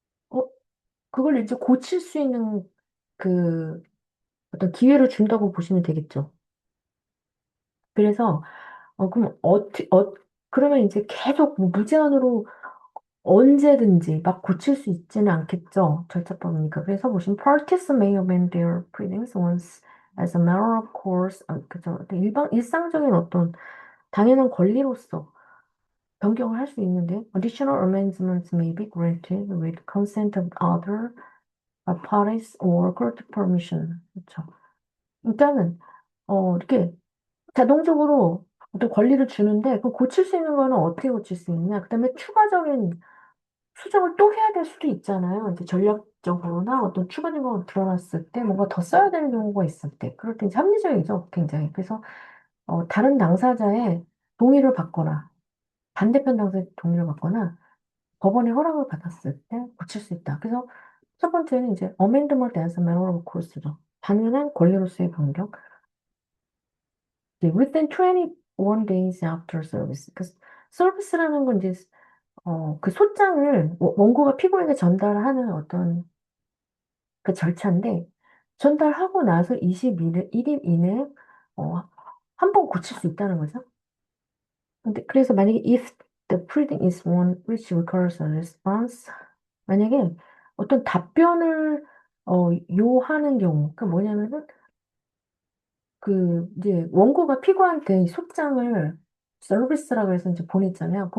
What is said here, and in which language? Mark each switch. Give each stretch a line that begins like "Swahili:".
Korean: 어 그걸 이제 고칠 수 있는 그 어떤 기회를 준다고 보시면 되겠죠. 그래서 그럼 그러면 이제 계속 뭐 무제한으로 언제든지 막 고칠 수 있지는 않겠죠. 절차법이니까. 그래서 보시면
English: parties may amend their pleadings once as a matter of course.
Korean: 그죠. 일상적인 어떤 당연한 권리로서 변경을 할 수 있는데
English: additional amendments may be granted with consent of other parties or court permission.
Korean: 그렇죠. 일단은 이렇게 자동적으로 어떤 권리를 주는데 그 고칠 수 있는 거는 어떻게 고칠 수 있냐? 그다음에 추가적인 수정을 또 해야 될 수도 있잖아요. 이제 전략적으로나 어떤 추가 증거가 드러났을 때 뭔가 더 써야 되는 경우가 있을 때. 그럴 때 이제 합리적이죠, 굉장히. 그래서 다른 당사자의 동의를 받거나 반대편 당사자의 동의를 받거나 법원의 허락을 받았을 때 고칠 수 있다. 그래서 첫 번째는 이제
English: amendment as a matter of course죠.
Korean: 당연한 권리로서의 변경.
English: 이제 within 21 days after service.
Korean: 그 서비스라는 건 이제 그 소장을 원고가 피고에게 전달하는 어떤 그 절차인데 전달하고 나서 21일 이내에 한 번 고칠 수 있다는 거죠. 근데 그래서 만약에
English: if the pleading is one which requires a response
Korean: 만약에 어떤 답변을 요하는 경우 그 뭐냐면은 그 이제 원고가 피고한테 이 소장을 서비스라고 해서 이제 보냈잖아요.